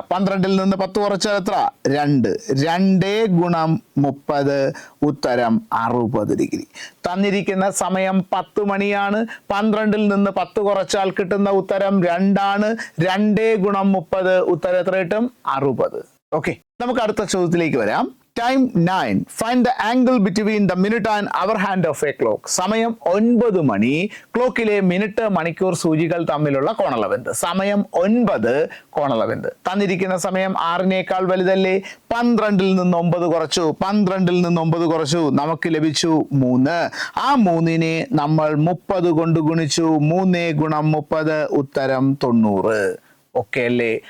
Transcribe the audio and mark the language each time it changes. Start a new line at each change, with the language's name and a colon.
Malayalam: 12ൽ നിന്ന് 10 കുറച്ചാൽ എത്ര? 2. 2 ഗുണം 30 ഉത്തരം 60 ഡിഗ്രി. തന്നിരിക്കുന്ന സമയം 10 മണിയാണ്. 12ൽ നിന്ന് 10 കുറച്ചാൽ കിട്ടുന്ന ഉത്തരം 2 ആണ്. 2 ഗുണം 30 ഉത്തരം എത്ര കിട്ടും? 60. ഓക്കെ, നമുക്ക് അടുത്ത ചോദ്യത്തിലേക്ക് വരാം. Time 9.
English: Find the angle between the minute and hour hand of a clock.
Malayalam: സമയം 9 മണി. ക്ലോക്കിലെ മിനിറ്റ് മണിക്കൂർ സൂചികൾ തമ്മിലുള്ള കോണളവെന്ത്? സമയം 9 കോണളവെന്ത്? തന്നിരിക്കുന്ന സമയം 6നേക്കാൾ വലുതല്ലേ? 12ൽ നിന്ന് 9 കുറച്ചു. 12ൽ നിന്ന് 9 കുറച്ചു, നമുക്ക് ലഭിച്ചു 3. ആ 3നെ നമ്മൾ 30 കൊണ്ട് ഗുണിച്ചു. 3 ഗുണം 30 ഉത്തരം 90. ഓക്കെ അല്ലേ?